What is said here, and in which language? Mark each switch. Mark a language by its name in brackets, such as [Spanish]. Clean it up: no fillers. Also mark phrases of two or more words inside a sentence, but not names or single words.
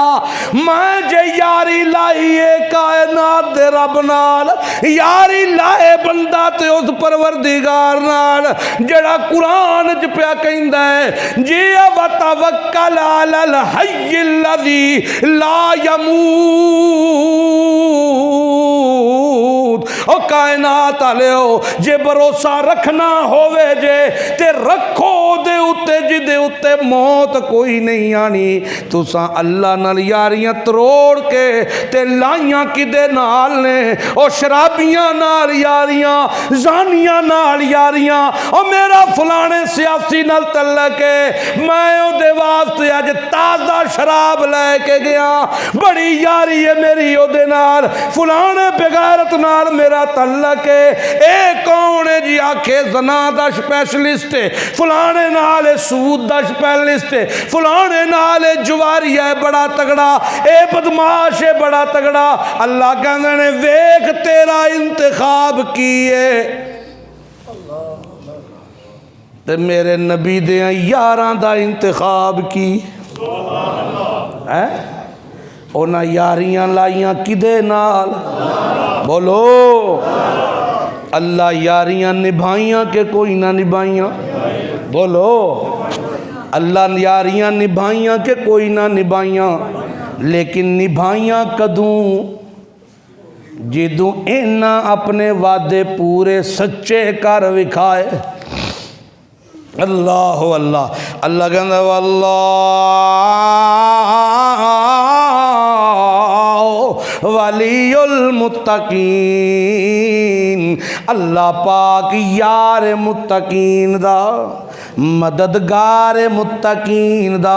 [Punjabi] میں جے یاری لائیے کائنات دے رب نال، یاری لائے بندہ تے اس پروردگار نال جڑا قرآن چ پیا کہندا ہے جی [Arabic] وتوکل علی الحی الذی لا یموت۔ [Punjabi] او کائنات والےو جے بھروسہ رکھنا ہووے جے تے رکھو دے اتے جی دے اتے موت کوئی نہیں آنی۔ تساں اللہ نال یاریاں تروڑ کے تے لائیاں کدے نال نے؟ او شرابیاں نال یاریاں، زانیاں نال یاریاں، او میرا فلانے سیاسی نال تعلق ہے میں او دے واسطے اج تازہ شراب لے کے گیا، بڑی یاری ہے میری او دے نال، فلانے بغیرت نال میرا تعلق ہے۔ اے کون ہے جی؟ آکھے زنا دا سپیشلسٹ ہے، فلانے نال سود دا سپیشلسٹ ہے، فلانے نال جواری ہے بڑا تگڑا، اے بدماش ہے بڑا تگڑا۔ اللہ کہندے نے ویکھ تیرا انتخاب کیے تے میرے نبی دیاں یاراں دا انتخاب کی اونا یاریاں لائیاں کدے نال؟ بولو اللہ یاریاں نبھائیاں کہ کوئی نہ نبھائیاں؟ بولو اللہ یاریاں نبھائیاں کہ کوئی نہ نبھائیاں؟ لیکن نبھائیاں کدوں؟ جدوں اینا اپنے وعدے پورے سچے کر وکھائے۔ اللہ اللہ اللہ کہندہ [Arabic] واللہ ولی المتقین، [Punjabi] اللہ پاک یار متقین دا، مددگار متقین دا۔